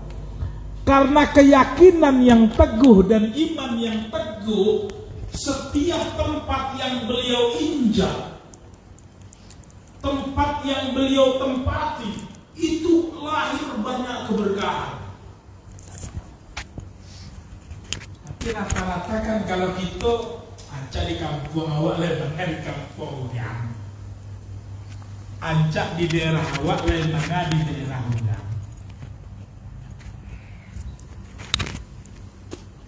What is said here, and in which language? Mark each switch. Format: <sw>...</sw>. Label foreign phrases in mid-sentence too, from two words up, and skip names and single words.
<id>Karena keyakinan yang teguh dan iman yang teguh, setiap tempat yang beliau injak, tempat yang beliau tempati, itu lahir banyak keberkahan. Tapi rata-rata kan kalau kita ancak di kampung awak lain di kampung yang ancak di daerah awak lain di daerah udang.</id>